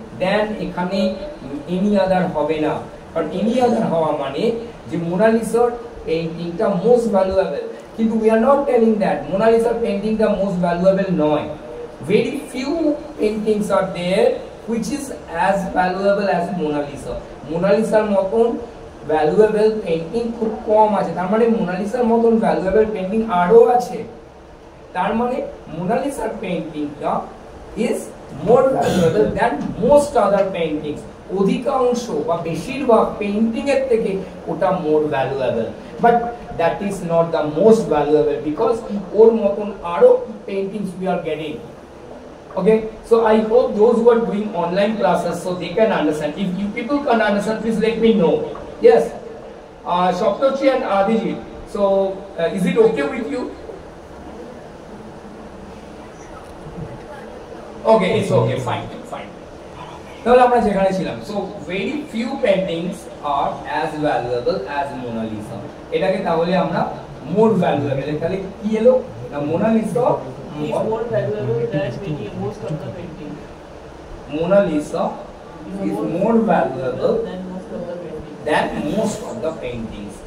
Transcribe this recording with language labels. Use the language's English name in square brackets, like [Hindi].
[Bangla] দেন এখানে any other হবে না, কারণ any other হওয়া মানে যে Mona Lisaর পেইন্টিংটা most valuable, কিন্তু [English] we are not telling that [Bangla] Mona Lisaর পেইন্টিংটা most valuable নয়। [English] Very few paintings are there which is as valuable as Mona Lisa. [Bangla] Mona Lisaর মতন valuable painting খুব কম আছে, তার মানে Mona Lisaর মতন valuable painting আরো আছে। তার মানে [English] Mona Lisaর পেইন্টিংটা is more valuable than most other paintings। [Bangla] অধিকাংশ বা বেশিরভাগ পেইন্টিং এর থেকে ওটা [English] more valuable, but that is not the most valuable because [Bangla] ওর মতন আরো [English] paintings we are getting। Okay, so I hope those who are doing online classes so they can understand. If you people can understand, please let me know. Yes, Shoptochi and Adijit. So is it okay with you? Okay, it's okay, fine, fine. [Bangla] তাহলে আমরা যেখানে ছিলাম, [English] so very few paintings are as valuable as Mona Lisa। [Bangla] এটাকে তাহলে আমরা more valuable তাহলে কি এলো না, Mona Lisa [English] is more valuable than most of the painting. Mona Lisa is more valuable than most of the painting. than most of the paintings.